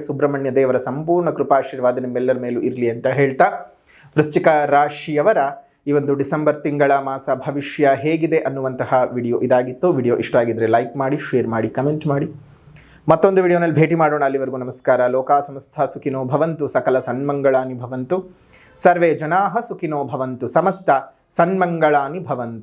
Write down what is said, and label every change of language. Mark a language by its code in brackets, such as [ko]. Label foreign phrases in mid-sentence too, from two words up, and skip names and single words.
[kn] ಸುಬ್ರಹ್ಮಣ್ಯ ದೇವರ ಸಂಪೂರ್ಣ ಕೃಪಾಶೀರ್ವಾದ ನಿಮ್ಮೆಲ್ಲರ ಮೇಲೂ ಇರಲಿ ಅಂತ ಹೇಳ್ತಾ, ವೃಶ್ಚಿಕ ರಾಶಿಯವರ ಈ ಒಂದು ಡಿಸೆಂಬರ್ ತಿಂಗಳ ಮಾಸ ಭವಿಷ್ಯ ಹೇಗಿದೆ ಅನ್ನುವಂತಹ ವಿಡಿಯೋ ಇದಾಗಿತ್ತು. ವಿಡಿಯೋ ಇಷ್ಟ ಆಗಿದ್ದರೆ ಲೈಕ್ ಮಾಡಿ, ಶೇರ್ ಮಾಡಿ, ಕಮೆಂಟ್ ಮಾಡಿ. ಮತ್ತೊಂದು ವಿಡಿಯೋನಲ್ಲಿ ಭೇಟಿ ಮಾಡೋಣ. ಅಲ್ಲಿವರೆಗೂ ನಮಸ್ಕಾರ. [sa] ಲೋಕಾ ಸಮಸ್ತ ಸುಖಿನೋ ಭವಂತು, ಸಕಲ ಸನ್ಮಂಗಳಾನಿ ಭವಂತು, ಸರ್ವೇ ಜನಾಃ ಸುಖಿನೋ ಭವಂತು, ಸಮಸ್ತ ಸನ್ಮಂಗಳಾನಿ ಭವಂತು.